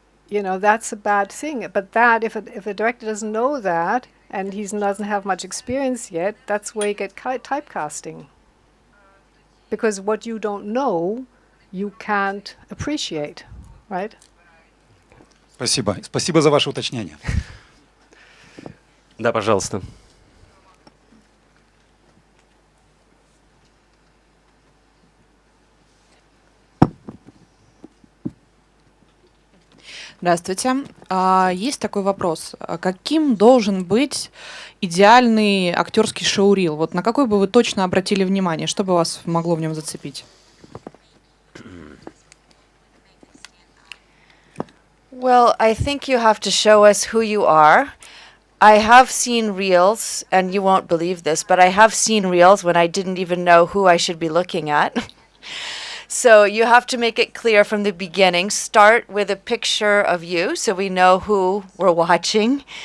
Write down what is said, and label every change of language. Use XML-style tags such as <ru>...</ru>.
<en>That's a bad thing. But that, if a director doesn't know that, and he doesn't have much experience yet, that's where you get typecasting. Because what you don't know, you can't appreciate, right?</en> <ru>Спасибо. Спасибо за ваше уточнение. Да, пожалуйста. Здравствуйте. Есть такой вопрос. Каким должен быть идеальный актерский шоурил? Вот на какой бы вы точно обратили внимание? Что бы вас могло в нем зацепить?</ru> <en>Well, I think you have to show us who you are. I have seen reels, and you won't believe this, but I have seen reels when I didn't even know who I should be looking at. So you have to make it clear from the beginning. Start with a picture of you so we know who we're watching.</en>